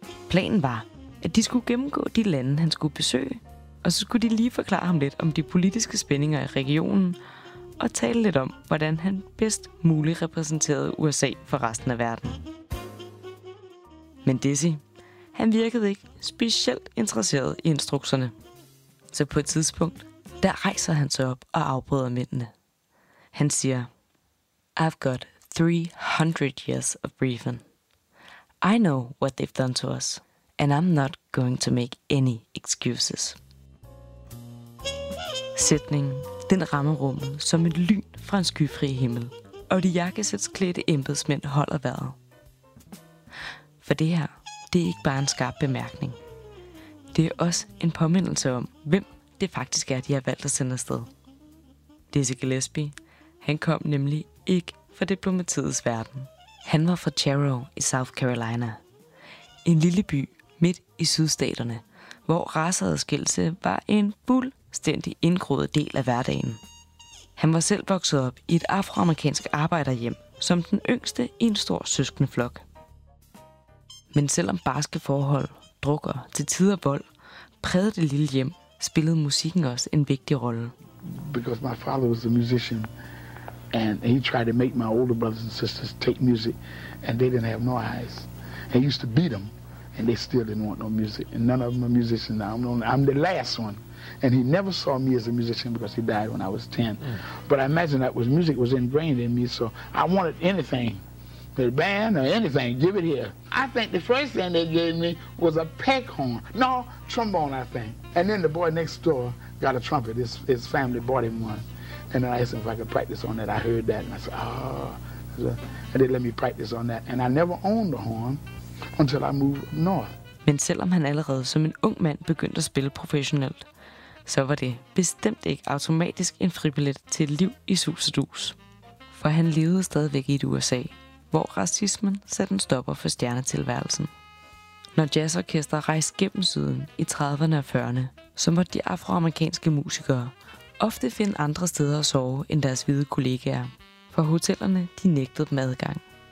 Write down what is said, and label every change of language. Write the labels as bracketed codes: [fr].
[da] Planen var, at de skulle gennemgå de lande, han skulle besøge, og så skulle de lige forklare ham lidt om de politiske spændinger i regionen, og tale lidt om, hvordan han bedst muligt repræsenterede USA for resten af verden. Men Dizzy, han virkede ikke specielt interesseret i instrukserne. Så på et tidspunkt, der rejser han sig op og afbryder mændene. Han siger, [en] I've got 300 years of briefing. I know what they've done to us, and I'm not going to make any excuses. [da] Sætningen, den rammer rummet som et lyn fra en skyfri himmel, og de jakkesætsklædte embedsmænd holder vejret. For det her, det er ikke bare en skarp bemærkning. Det er også en påmindelse om, hvem det faktisk er, de har valgt at sende afsted. Dizzy Gillespie, han kom nemlig ikke fra diplomatiets verden. Han var fra Chero i South Carolina. En lille by midt i sydstaterne, hvor raceadskillelse var en fuldstændig indgroet del af hverdagen. Han var selv vokset op i et afroamerikansk arbejderhjem, som den yngste i en stor søskendeflok. Men selvom barske forhold, drukker til tider vold, prægede det lille hjem, spillede musikken også en vigtig rolle. [en] Because my father was a musician, and he tried to make my older brothers and sisters take music, and they didn't have no eyes. And he used to beat them, and they still didn't want no music. And none of them are musicians now. I'm the last one. And he never saw me as a musician because he died when I was 10. Mm. But I imagine that was music was ingrained in me, so I wanted anything. The band or anything, give it here. I think the first thing they gave me was a peckhorn. No, trombone, I think. And then the boy next door got a trumpet. His family bought him one. And then I asked him if I could practice on that. I heard that and I said, oh. And they let me practice on that. And I never owned a horn until I moved north. [da] Men selvom han allerede som en ung mand begyndte at spille professionelt, så var det bestemt ikke automatisk en fribillet til et liv i sus og dus. For han levede stadigvæk i et USA, hvor racismen satte en stopper for stjernetilværelsen. Når jazzorkester rejste gennem syden i 30'erne og 40'erne, så måtte de afroamerikanske musikere ofte finde andre steder at sove end deres hvide kollegaer, for hotellerne de nægtede dem adgang.